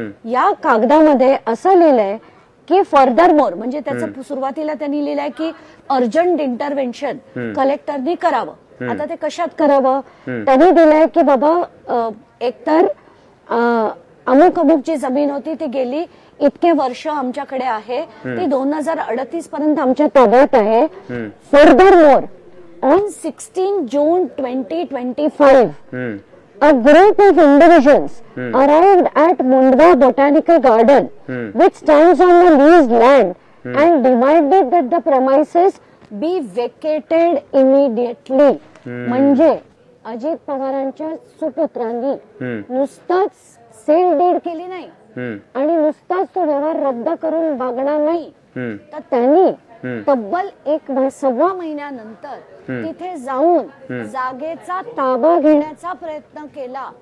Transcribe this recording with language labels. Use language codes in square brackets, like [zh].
[mr] या कागदामध्ये असं लिहिलंय की [en] furthermore [mr] म्हणजे त्याचं सुरुवातीला त्यांनी लिहिलंय की अर्जंट इंटरव्हेन्शन कलेक्टरनी करावं. आता ते कशात करावं? त्यांनी दिलंय की बाबा एकतर अमुक जी जमीन होती ती गेली इतके वर्ष आमच्याकडे आहे, ती 2038 पर्यंत आमच्या ताब्यात आहे. [en] Furthermore on 16 June 2025, a group of individuals arrived at Mundwa Botanical Garden, which stands on the leased land, and demanded that the premises be vacated immediately. [mr] म्हणजे अजित पवारांच्या सुपुत्रांनी नुसताच सेल डीड केली नाही आणि नुसताच तो व्यवहार रद्द करून बघणार नाही तर त्यांनी तब्बल 1.25 महिन्यानंतर तिथे जाऊन जागेचा ताबा घेण्याचा प्रयत्न केला.